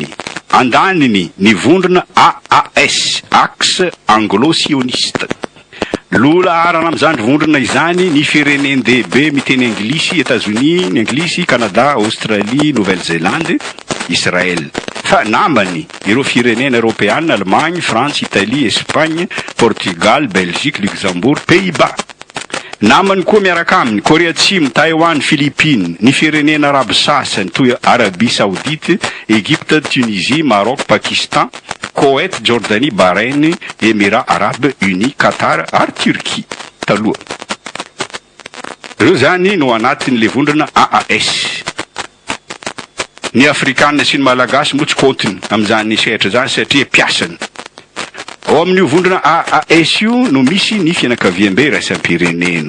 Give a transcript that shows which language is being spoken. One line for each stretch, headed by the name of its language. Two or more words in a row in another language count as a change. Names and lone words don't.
Malagasy: Andaniny ny vondrona AAS, Axe Anglo-Sioniste. Lola arana amin'izany vondrona izany ny fireneny lehibe miteny Anglisy, États-Unis, ny Anglisy, Canada, Australie, Nouvelle-Zélande Israel. Fa namany ireo firenena Europeana, Allemagne, France, Italie, Espagne, Portugal, Belgique, Luxembourg, Pays-Bas. Namany koa miaraka aminy Korea Atsimo, Taiwan, Philippines, ny firenena arabe sasany toy Arabie Saoudite, Égypte, Tunisie, Maroc, Pakistan, Koweït, Jordanie, Bahreïn, Émirats Arabes Unis, Qatar ary Turquie taloha. Ireo zany no anatin'le vondrona AAS. Ny Afrikanina sy ny Malagasy moa tsy kôtiny amin'izany sehatra zany satria piasany. Ao amin'io vondrona AAS io no misy ny fianakaviam-be raisam-pirenena.